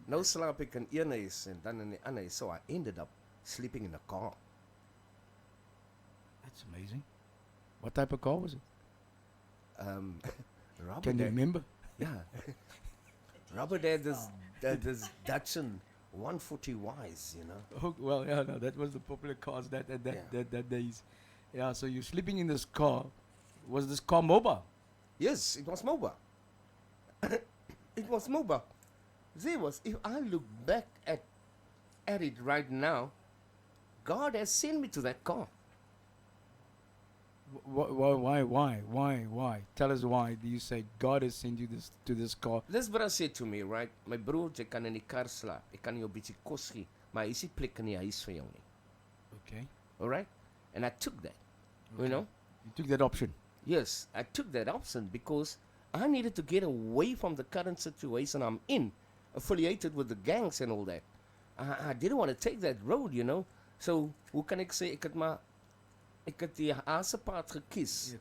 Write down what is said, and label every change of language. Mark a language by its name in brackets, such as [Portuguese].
[Afrikaans] Nou slaap ek in een huis en dan in die ander huis. [English] So I ended up sleeping in a car. That's amazing. What type of car was it? Robert Can you had- remember? Yeah. Robert had this Datsun 140Ys, you know. Oh, well, yeah, no, that was the popular cars that Yeah. that days. Yeah, so you're sleeping in this car. Was this car mobile? Yes, it was mobile. It was mobile. There was, if I look back at it right now, God has sent me to that car. Why? Tell us why do you say God has sent you to this car? This brother said to me, right, my broer, [Afrikaans] jy kan in die kar slaap. Ek kan jou 'n bietjie kos gee, maar hier is nie plek in die huis vir jou nie. [English] Okay. All right? And I took that. You Okay. know? You took that option. Yes, I took that option because I needed to get away from the current situation I'm in, affiliated with the gangs and all that. I didn't want to take that road, you know. [Afrikaans] So, hoe kan ek sê, ek het die haasepad gekies.